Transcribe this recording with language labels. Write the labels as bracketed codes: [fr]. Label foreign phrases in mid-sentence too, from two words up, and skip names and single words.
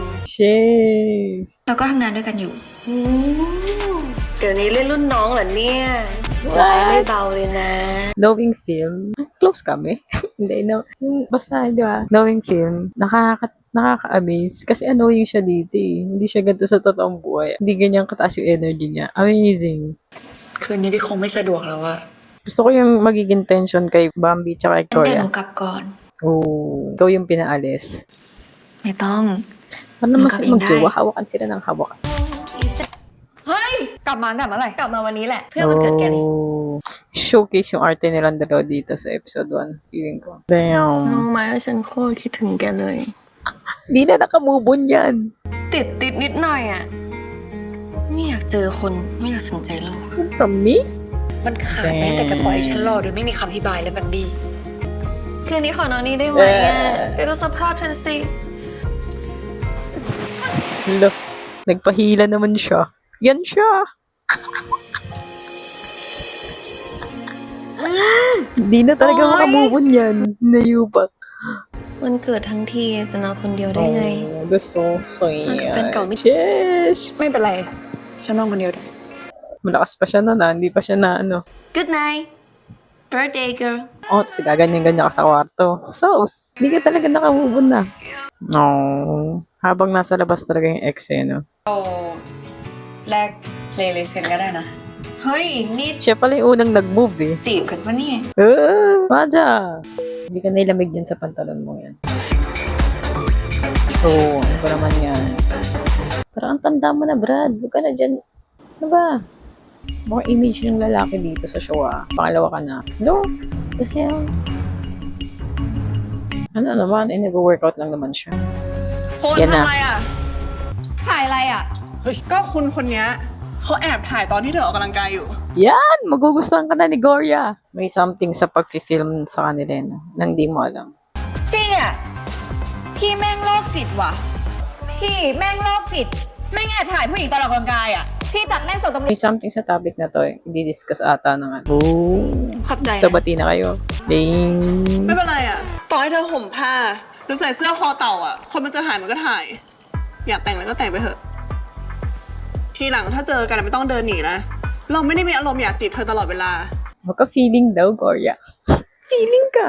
[tl] Sheesh. [th] เราก็ทำงานด้วยกันอยู่ เดี๋ยวนี้เล่นรุ่นน้องเหรอเนี่ยร้ายไม่เบาเลยนะ [en] Knowing film. [tl] Close kami. Hindi, no. Basta, di ba? [en] Knowing film. [tl] Nakaka-amaze. Kasi annoying siya dito eh. Hindi siya ganito sa totoong buhay. Hindi ganyan kataas yung energy niya. Amazing. [th] คืนนี้พี่คงไม่สะดวกแล้วอะ [tl] Gusto ko yung magiging tension kay Bambi tsaka kay [th] งั้นเดี๋ยวหนู [tl] Koya. [th] กลับก่อน [tl] Oh, ikaw yung pinaalis. [th] ไม่ต้อง [tl] Ano naman sila Magkapinday. magjowa? Hawakan sila ng hawakan. [th] เฮ้ย กลับมาเมื่อไหร่ กลับมาวันนี้แหละ เพื่อวันเกิดแกเลย Oh. [tl] Showcase yung arte nilang dalawa dito sa episode 1. Feeling ko. [th] รู้ [tl] Damn. [th] ไหมว่าฉันโคตรคิดถึงแกเลย [tl] Di na nakamove on yan. [th] ติดนิดหน่อยอ่ะ ไม่อยากเจอคนไม่อยากสนใจโลก [en] From me? [th] มันขาดได้แต่กระปล่อยฉันรอโดยไม่มีคำอธิบายและแบบบี้ คืนนี้ขอนอนนี่ได้ไหมอ่ะไปดูสภาพฉันสิ [tl] Lo, nagpahila naman siya. Yan siya. Di na talaga Oy! makamove on yan. Nayupak. [th] วันเกิดทั้งทีจะนอนคนเดียวได้ไง [en] Oh, that's so sweet. [th] เป็นเก่าไม่ [tl] Sheesh. [th] ไม่เป็นไร ฉันนอนคนเดียวได้ [tl] Malakas pa siya nun, hindi pa siya na ano. [en] Good night birthday girl [tl] Oh, tapos gaganyan-ganyan ka sa kwarto. Sos, di ka talaga nakamove on na. No. Habang nasa labas talaga yung ex eh, no? [th] โอ้แลกเพลย์ลิสต์กันก็ได้นะ เฮ้ยนี่ [tl] Siya pala yung unang nag-move eh. [th] จีบกันปะเนี่ย [tl] Maja! Hindi ka nilamig yan sa pantalon mo yan. Oo, ano ba naman yan? Parang ang tanda mo na, Brad. Huwag ka na dyan. Ano ba? Mukhang image ng lalaki dito sa show ah. Pangalawa ka na. [en] No? What the hell? [tl] Ano naman? Eh, nag-workout lang naman siya. [th] คุณ [tl] Yan [th] ทำ [tl] na. [th] อะไรอ่ะ ถ่ายอะไรอ่ะ ก็คุณคนเนี้ยเขาแอบถ่ายตอนที่เธอออกกำลังกายอยู่ [tl] Yan! Magugustuhan ka na ni Gorya. May something sa pag-film sa kanila eh, no? Na hindi mo alam. [th] จริงอ่ะ พี่แม่งโรคจิตว่ะ พี่แม่งโรคจิต แม่งแอบถ่ายผู้หญิงตอนออกกำลังกายอ่ะ พี่จับแม่งส่งตำรวจ [tl] May something sa topic na to eh. Hindi-discuss ata naman. Oh! [th] ขอบใจ [tl] So, [th] นะ [tl] bati na kayo. Ding! [th] ไม่เป็นไรอ่ะ ต่อให้เธอห่มผ้า หรือใส่เสื้อคอเต่าอ่ะ คนมันจะถ่ายมันก็ถ่าย อยากแต่งแล้วก็แต่งไปเถอะ ทีหลังถ้าเจอกันไม่ต้องเดินหนีนะเราไม่ได้มีอารมณ์อยากจีบเธอตลอดเวลา [tl] Maka-feeling daw, Gloria. Feeling ka.